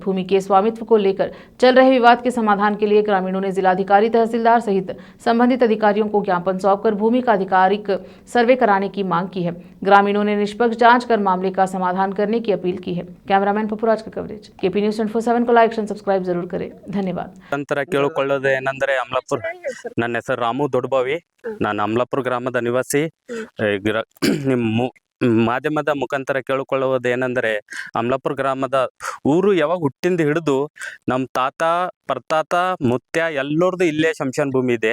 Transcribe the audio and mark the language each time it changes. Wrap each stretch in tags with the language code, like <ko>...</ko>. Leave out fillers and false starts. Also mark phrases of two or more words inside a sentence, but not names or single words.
<hi>भूमि के स्वामित्व को लेकर चल रहे विवाद के समाधान के लिए ग्रामीणों ने जिलाधिकारी, तहसीलदार सहित संबंधित अधिकारियों को ज्ञापन सौंपकर भूमि का आधिकारिक सर्वे कराने की मांग की है। ग्रामीणों ने निष्पक्ष जांच कर मामले का समाधान करने की अपील की है। कैमरामैन पपुराज का कवरेज। केपी न्यूज़ 24/7 को</hi> <en>like and subscribe</en> <hi>जरूर करें। धन्यवाद।</hi> <kn>ನಂತರ ಕೇಳಿಕೊಳ್ಳೋದು ಏನಂದ್ರೆ ಅಮಲಾಪುರ, ನನ್ನ ಹೆಸರು ರಾಮು ದೊಡ್ಡಬಾವಿ, ನಾನು ಅಮಲಾಪುರ ಗ್ರಾಮದ ನಿವಾಸಿ. ನಿಮ್ಮ ಮಾಧ್ಯಮದ ಮುಖಾಂತರ ಕೇಳಿಕೊಳ್ಳುವುದು ಏನಂದರೆ, ಅಮಲಾಪುರ ಗ್ರಾಮದ ಊರು ಯಾವಾಗ ಹುಟ್ಟಿಂದ ಹಿಡಿದು ನಮ್ಮ ತಾತ ಪರ್ತಾತ ಮುತ್ಯ ಎಲ್ಲರದು ಇಲ್ಲೇ ಶಮಶಾನ ಭೂಮಿ ಇದೆ.</kn>